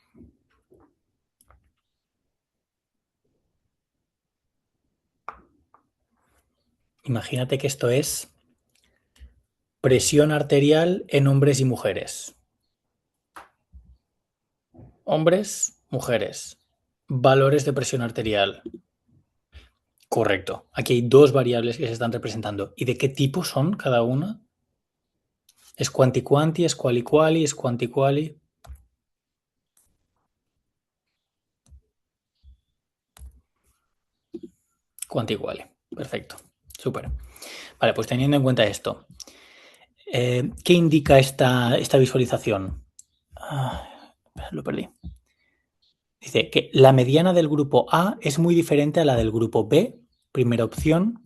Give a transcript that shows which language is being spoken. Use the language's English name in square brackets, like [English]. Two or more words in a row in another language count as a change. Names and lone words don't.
[Spanish] Imagínate que esto es presión arterial en hombres y mujeres. Hombres, mujeres. Valores de presión arterial. Correcto. Aquí hay dos variables que se están representando. ¿Y de qué tipo son cada una? ¿Es quanti-quanti? ¿Es quali-quali? ¿Es quanti-quali? Quanti-quali. Perfecto. Súper. Vale, pues teniendo en cuenta esto, ¿qué indica esta visualización? Lo perdí. Dice que la mediana del grupo A es muy diferente a la del grupo B. Primera opción.